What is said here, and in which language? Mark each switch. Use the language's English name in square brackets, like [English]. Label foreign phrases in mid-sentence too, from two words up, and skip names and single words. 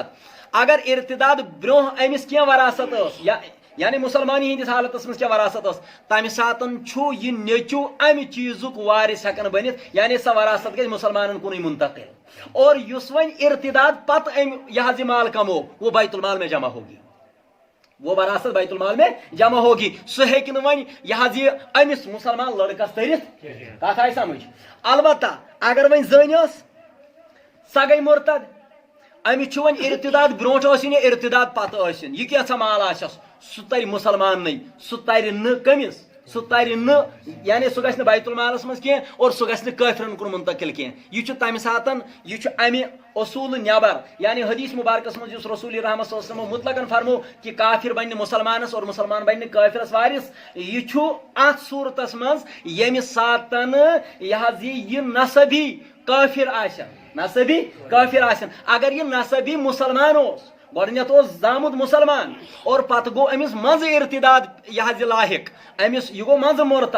[Kashmiri] اگر ارتداد برونٛہہ امس کینٛہہ وراثت ٲس یعنی مسلمانی ہندس حالتس مز کیا وراثت ٲس, تمہ ساتن چھُ یہ نیچو امہ چیزک وارث ہیکن بنتھ, یعنی سہ وراثت گژھِ مسلمانن کُنُے منتقل. اور یس وۄنۍ ارتداد پتہٕ ام یہ حظ یہ مال کمو [Urdu] وہ بیت المال میں جمع ہوگی, وہ وراثت بیت المال میں جمع ہوگی. [Kashmiri] سہ ہیکہ نہٕ وۄنۍ یہ حظ یہ امس مسلمان لڑکس ترتھ. کتھ آئی سمجھ. البتہ اگر وۄنۍ زٔنۍ ٲس سۄ گٔے مرتد, امس چھ وۄنۍ ارتداد برونٹھ ٲسِن یا ارتداد پتہٕ ٲسِن, یہ کیٛاہ مال آسٮ۪س سہ تر مسلمان نہیں, سہ تر نہ کمس, سہ تر نہ یعنی سہ گژھِ نہٕ بیت المالس مز کینٛہہ اور سہ گژھِ نہٕ کٲفرن کُن منتقل کینٛہہ. یہ چھُ تمہ ساتن یہ چھُ امہ اصول نیبر, یعنی حدیث مبارکس مز یس رسول رحمت [Arabic] صلی اللہ علیہ وسلم [Kashmiri] مطلقاً فرمو کہ کافر بنہ مسلمانس اور مسلمان بنہ کافرس وارث. یہ چھُ ات صورتس مز یمہ ساتن یہ حظ یہ نسبی کافر آسن, نسبی کافر آسن. اگر یہ نسبی مسلمان اوس, گۄڈنیتھ اوس زامُت مسلمان اور پتہٕ گوٚو أمِس منٛزٕ ارتداد یہِ حظ یہِ لاحق, أمِس یہِ گوٚو منٛزٕ مرتد.